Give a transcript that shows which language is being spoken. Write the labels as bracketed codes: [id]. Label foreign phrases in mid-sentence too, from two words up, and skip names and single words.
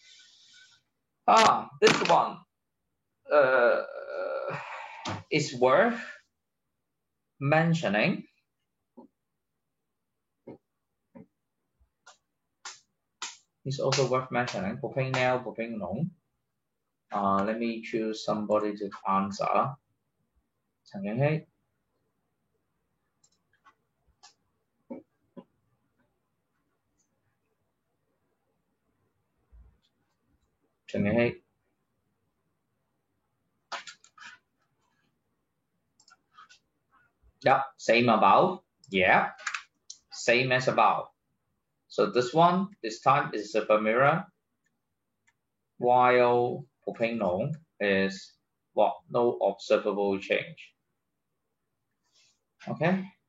[en] This one is worth mentioning. It's also worth mentioning. propanol. Let me choose somebody to answer. 陳景熙。陳景熙。Yeah, same above. Yeah, same as above. So this one, this time is silver mirror, while propanol is what? No observable change. Okay.